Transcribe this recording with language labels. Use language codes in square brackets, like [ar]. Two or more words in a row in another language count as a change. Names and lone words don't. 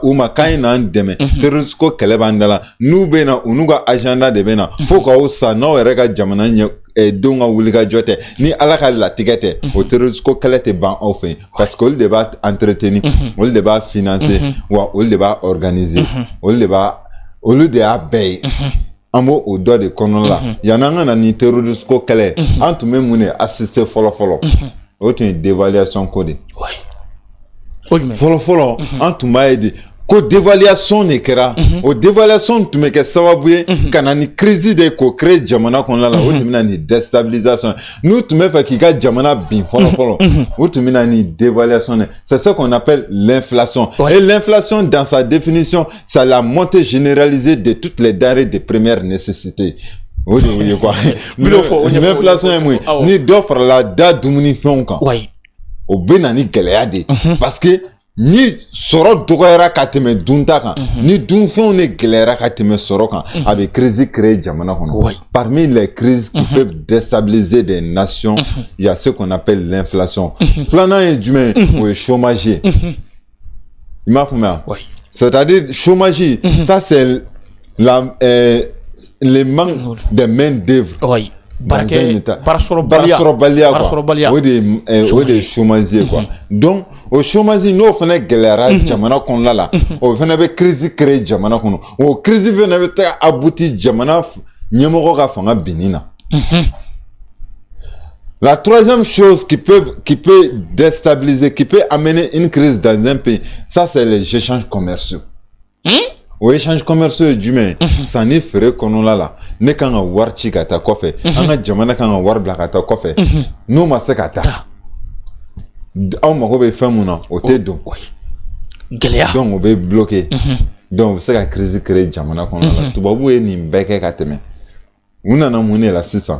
[bm] u ma kan n'an dɛmɛ terroriste ko kɛlɛ b'an da la n'u bɛ na u n'u ka agenda de bɛ na fo k'aw sa n'aw yɛrɛ ka jamana ɲɛ denw ka wulikajɔ tɛ ni ala ka latigɛ tɛ o terroriste ko kɛlɛ tɛ ban aw fɛ [fr] parce que [bm] olu de b'a entretenir olu de b'a financer wa olu de b'a organiser olu de y'a bɛɛ ye an b'o o dɔ de kɔnɔ la yanni an ka na ni terroriste ko kɛlɛ an tun bɛ mun de assister fɔlɔ o tun ye dévaluation ko de fɔlɔ an tun b'a ye de ko dévaluation de kɛra o dévaluation tun bɛ kɛ sababu ye ka na ni crise de k'o créer jamana kɔnɔna la o tun bɛ na ni déstabilisation n'u tun bɛ fɛ k'i ka jamana bin fɔlɔ o tun bɛ na ni dévaluation [fr] c'est ce qu'on appelle l'inflation et l'inflation dans sa définition c'est la montée généralisée de toutes les denrées de première nécessité. [bm] O de ye quoi l'inflation ye mun ye ni dɔ farala da dumunifɛnw kan o bɛ na ni gɛlɛya de parce que ni sɔrɔ dɔgɔyara ka tɛmɛ dunta kan ni dunfɛnw de gɛlɛyara ka tɛmɛ sɔrɔ kan a bɛ [fr] crise créer [bm] jamana kɔnɔ [fr] parmi les crises qui peuvent déstabiliser des nations il y a ce qu'on appelle l'inflation [bm] filanan ye jumɛn ye o ye chômage ye i m'a faamuya [fr] c'est-à-dire chômage ça c'est le manque de main d'œuvre [bm] barasɔrɔbaliya o de ye chômage ye quoi donc o chômage n'o fana gɛlɛyara jamana kɔnɔna la o fana bɛ [fr] crise créer [bm] jamana kɔnɔ o crise fana bɛ taa aboutir jamana ɲɛmɔgɔ ka fanga binni na. [fr] La troisième chose qui peut déstabiliser, qui peut amener une crise dans un pays, ça c'est les échanges commerciaux. [bm] O [fr] échange commerciaux [bm] ye jumɛn ye sanni feere kɔnɔna la ne kan ka wari ci ka taa kɔfɛ an ka jamana kan ka wari bila ka taa kɔfɛ n'o ma se ka taa aw mago bɛ fɛn mun na o tɛ don gɛlɛya donc o bɛ bloqué donc o bɛ se ka [fr] crise créer [bm] jamana kɔnɔna la tubabu ye nin bɛɛ kɛ ka tɛmɛ u nana mun de la sisan